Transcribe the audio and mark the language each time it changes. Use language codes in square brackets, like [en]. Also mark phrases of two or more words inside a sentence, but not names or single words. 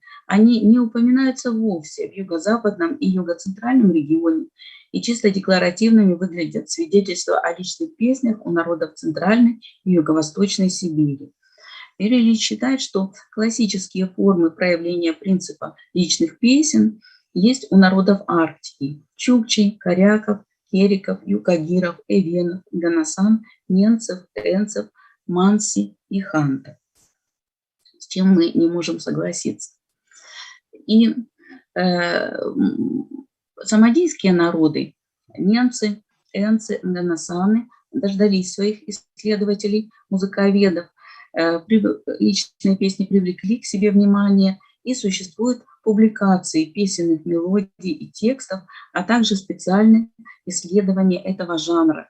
[ru] Они не упоминаются вовсе в юго-западном и юго-центральном регионе, и чисто декларативными выглядят свидетельства о личных песнях у народов Центральной и Юго-Восточной Сибири. Юрий Ильич считает, что классические формы проявления принципа личных песен есть у народов Арктики – чукчей, коряков, кериков, юкагиров, эвенов, ганасан, ненцев, энцев, манси и хантов, с чем мы не можем согласиться. И самодийские народы – ненцы, энцы, ганасаны – дождались своих исследователей, музыковедов, личные песни привлекли к себе внимание, и существуют публикации песенных мелодий и текстов, а также специальные исследования этого жанра.